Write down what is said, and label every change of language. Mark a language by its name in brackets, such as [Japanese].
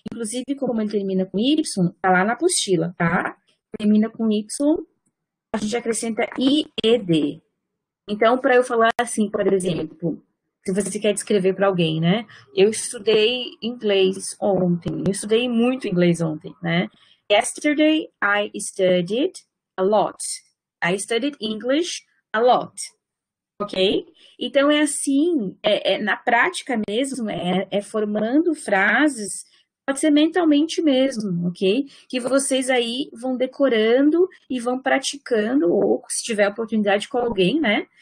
[Portuguese] Inclusive, como ele termina com Y, está lá na apostila, tá? Termina com Y, a gente acrescenta IED. Então, para eu falar assim, por exemplo, se você quer descrever para alguém, né? Eu estudei inglês ontem. Eu estudei muito inglês ontem, né? [English] Yesterday, I studied a lot. I studied English a lot. Ok? [Portuguese] Então, é assim, na prática mesmo, é formando frases, pode ser mentalmente mesmo, ok? Que vocês aí vão decorando e vão praticando, ou se tiver oportunidade com alguém, né?